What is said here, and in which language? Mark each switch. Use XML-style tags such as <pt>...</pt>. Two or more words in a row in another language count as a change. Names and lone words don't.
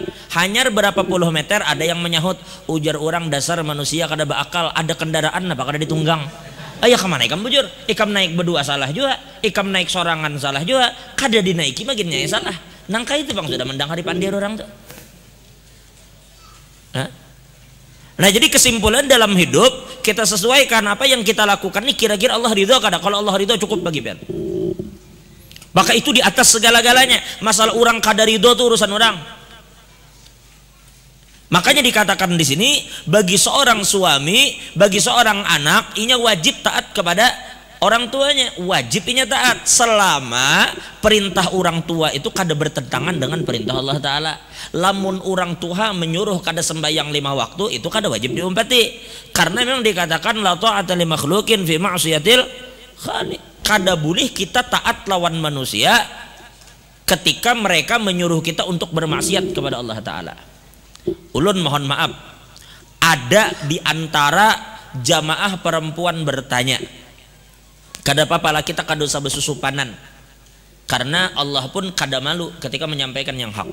<bjn>Hanyar berapa puluh meter ada yang menyahut, ujar orang dasar manusia kada beakal, ada kendaraan apa kada ditunggang. Ayah kemana ikam bujur? Ikam naik berdua salah juga, ikam naik sorangan salah juga, kada dinaiki makinnya salah. Nangka itu bang sudah mendang hari pandir orang tuh. Nah jadi kesimpulan dalam hidup kita sesuaikan apa yang kita lakukan ini kira-kira Allah ridho kada. Kalau Allah ridho cukup bagi pian. Maka itu di atas segala-galanya. Masalah orang kada ridho itu urusan orang. Makanya dikatakan di sini bagi seorang suami, bagi seorang anak, inya wajib taat kepada orang tuanya wajibnya taat selama perintah orang tua itu kada bertentangan dengan perintah Allah Ta'ala. Lamun orang tua menyuruh kada sembahyang 5 waktu itu kada wajib diumpati, karena memang dikatakan</bjn> <ar>لا طاعة لمخلوق في معصية الخالق.</ar> <bjn>Kada boleh kita taat lawan manusia ketika mereka menyuruh kita untuk bermaksiat kepada Allah Ta'ala. Ulun mohon maaf, ada di antara jamaah perempuan bertanya, kada apa-apa lah kita kada usah besusupanan, karena Allah pun kada malu ketika menyampaikan yang hak.</bjn>